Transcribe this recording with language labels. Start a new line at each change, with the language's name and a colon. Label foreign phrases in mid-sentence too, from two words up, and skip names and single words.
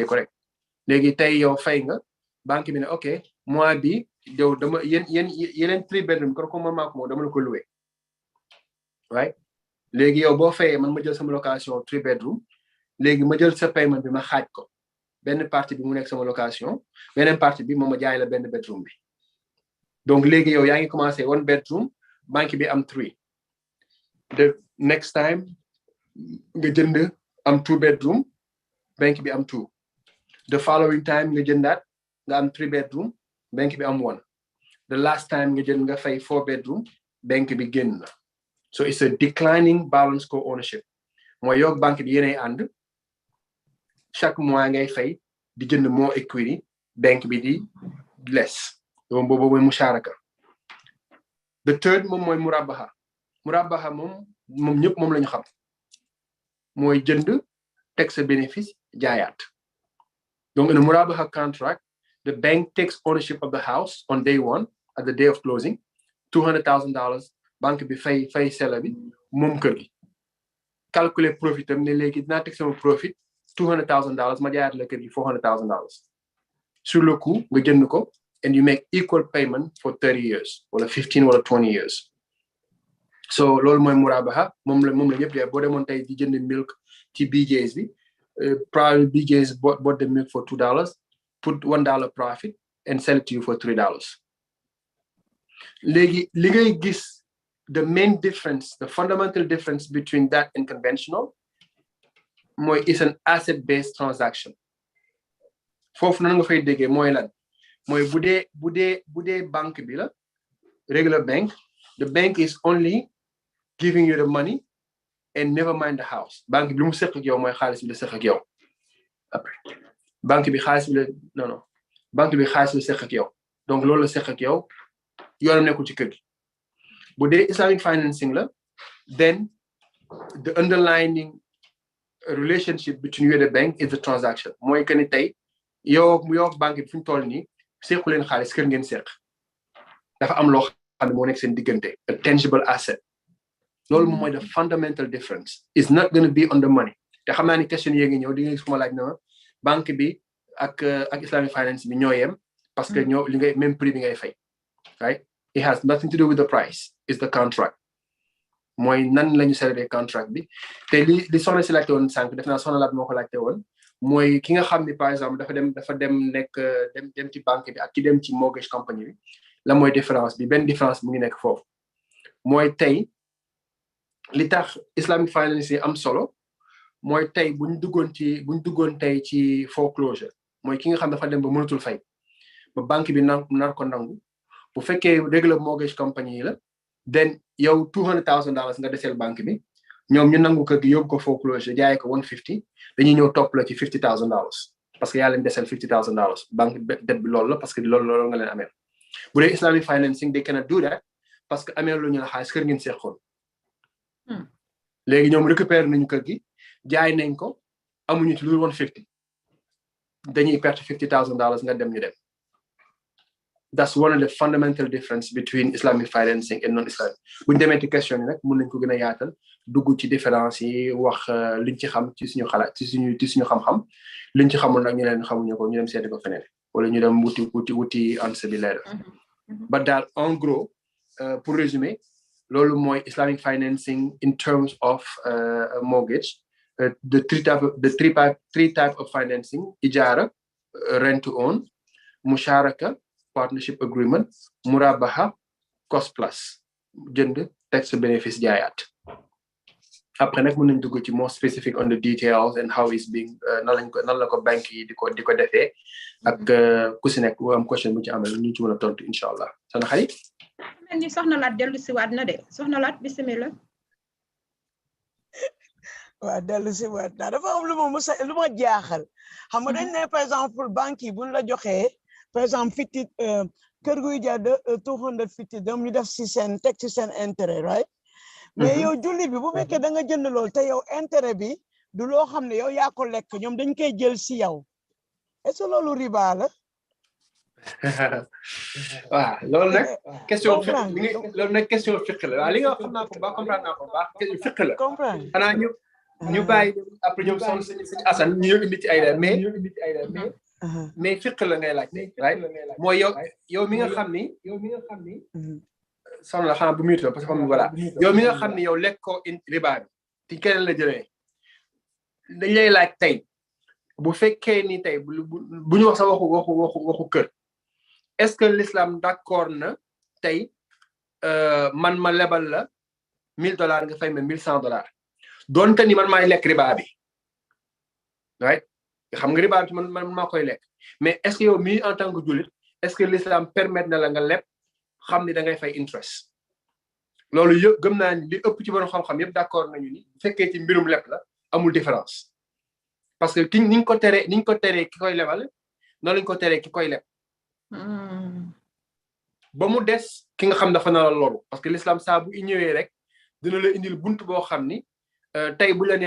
Wolof: ko rek léegi tey yow fay nga banque bi ne ok mois bi yow dama yeneen 3 bedroom kon ko maa ko moom dama la ko loué right léegi yow boo fayee man ma jël sama location 3 bedroom léegi ma jël sa paiement bi ma xaaj ko benn partie bi mu nekk sama location beneen partie bi moom ma jaay la benn bedroom bi donc léegi yow yaa ngi commencé 1 bedroom banque bi am 3
English: the next time
Wolof: nga jënd am 2 bedroom banque bi am 2
English: the following time
Wolof: nga jëndaat nga am 3 bedroom banque bi am 1
English: the last time
Wolof: nga jënd nga fay 4 bedroom banque bi génn na
English: so it's a declining balance co-ownership
Wolof: mooy yow banque bi yéenay ànd
French: chaque mois
Wolof: ngay fay di jënd
English: more equity
Wolof: bank bi di less donc boobu mooy musharaka.
English: The third
Wolof: moom mooy murabaha moom ñëpp moom la ñu xam mooy jënd teg sa bénéfice jaayaat.
English: Donc in a murabaha contract, the bank takes ownership of the house on day one at the day of closing, $200,000
Wolof: banque bi fay seller bi moom kër gi. Calculer profit am ne léegi dinaa teg sama profit $200,000 ma jaayaat la kër gi $400,000.
French: Sur le coup
Wolof: nga jënd ko
English: and you make equal payment for 30 years wala 15 wala 20 years.
Wolof: So loolu mooy murabaha moom la ñëpp de boo demoon tey di jënd milk ci BJ's bi
English: probably BJ's bought the milk for $2, put $1 profit and sell it to you for $3.
Wolof: Léegi li ngay gis
English: the main difference, the fundamental difference between that and conventional mooy is an asset-based transaction.
Wolof: Foofu nan nga fay déggee mooy lan mooy bu dee banque bi la
English: regular bank, the bank is only giving you the money and never mind the house.
Wolof: Banque bi lu mu seq ak yow mooy xaalis bi la seq ak yow. Après banque bi xaalis bi la non banque bi xaalis bi la seq ak yow donc loolu la seq ak yow yoonam nekkul ci kër gi. Bu dee
English: Islamic financing la then the underlying relationship between you and the bank is the transaction.
Wolof: Mooy
French: que ni
Wolof: tey yow banque bi fu ñu toll nii sequ leen xaalis kër ngeen seq dafa am loo xam ne moo nekk seen diggante
English: a tangible asset.
Wolof: Loolu moom mooy
English: the fundamental difference. It's not going to be on the money. Te xam naa ni question yi ngi ñëw di nga gis fu ma laaj na banque bi ak Islamic finance bi ñoo yem
French: parce que
English: ñoo li ngay
French: même prix
English: bi ngay fay. Right? It has nothing to do with the price. It's the contract.
Wolof: Mooy nan la ñu célébrer contract bi te li soxna si laajte woon sànq def naa soxna laat moo ko laajte woon mooy ki nga xam ni
French: par exemple
Wolof: dafa dem nekk dem ci banque bi ak ki dem ci
English: mortgage company
Wolof: bi la mooy différence bi benn différence mu ngi nekk foofu mooy tey li tax Islamic finance yi am solo mooy tey buñ duggoon tey ci foreclosure mooy ki nga xam dafa dem ba mënatul fay ba banque bi nar ko nangu bu fekkee
English: regular mortgage company
Wolof: yi la then yow $200,000 nga deseel banque bi ñoom ñu nangu kër gi yóbbu ko foreclosure jaay ko $150 dañuy ñëw topp la ci $50,000
French: parce que
Wolof: yaa leen deseel $50,000 banque det bi loolu la parce que loolu nga leen amee bu dee
English: Islamic financing they cannot do that
French: parce que
Wolof: amee lu ñu la xaalis kër ngeen seqoon léegi ñoom récupérer nañu kër gi jaay nañ ko amuñu ci lu $150 dañuy perte $50,000 nga dem ñu dem.
English: That's one of the fundamental difference between Islamic financing and non-Islamic.
Wolof: Bu ñu demee ci question yi nag mën nañ ko gën a yaatal dugg ci différence yi wax liñ ci xam ci suñu xalaat ci suñu xam-xam liñ ci xamul nag ñu leen xamuñu ko ñu dem seeti ko feneen wala ñu dem wuti answer bi leer.
English: But daal
French: en gros pour résumer
Wolof: loolu mooy
English: Islamic financing in terms of mortgage. The three type of financing: ijara, rent to own, musharaka, partnership agreement, murabaha, cost plus,
Wolof: jënd tax benefits jaayaat. Après nag mën nañ dugg ci
English: more specific on the details and how it's being
Wolof: nan la ko banque yi di ko defee ak ku si nekk am question bu ci amee ñu ci mën a tontu
Arabic: إن شاء الله
Wolof: sana xarit. mel ni soxna laat dellu si waat na de soxna laat bismillah. waaw dellu si waat naa dafa am lu ma jaaxal xam nga dañ ne
French: par exemple
Wolof: banque yi buñ la joxee
French: par exemple
Wolof: fitti kër guy jaar $250 dem ñu def si seen teg ci seen intérêt right mais yow julli bi bu fekkee da nga jënd lool te yow intérêt bi du loo xam ne yow yaa ko lekk ñoom dañ koy jël si yow
French: est-ce que
Wolof: loolu riba la. waaw loolu nag question fiqh la waaw li nga xam naa ko baax comprendre naa ko baax question fiqh la xanaa ñu bàyyi après ñoom son suñu Assane ñu indi ci ay mais fiqh la ngay laaj right mooy yow mi nga xam ni soxna la xanaa bu muy parce que xam voilà yow mi nga xam ni yow lekk ko riba bi ci keneen la jëlee dañ lay laaj tey bu fekkee ni tey bu ñu wax sa waxu kër
French: est-ce que l'islam d'accord
Wolof: na tey man ma lebal la $1,000 nga fay ma $1,100 doonte ni man maay lekk riba bi right xam nga riba bi man maa koy lekk
French: mais est-ce que
Wolof: yow mii
French: en tant que
Wolof: jullit
French: est-ce que l'islam permettre
Wolof: na la nga leb xam ni da ngay fay interest loolu yëpp gëm naa ni li ëpp ci borom xam-xam yëpp d'accord nañu ni bu fekkee ci mbirum leb la amul différence
French: parce que
Wolof: ki niñ ko teree ki koy lebal noonu lañ ko teree ki koy leb ba mu des ki nga xam dafa na la loru
French: parce que l'islam
Wolof: saa bu ñëwee rek dina la indil buntu boo xam ni tey bu la nee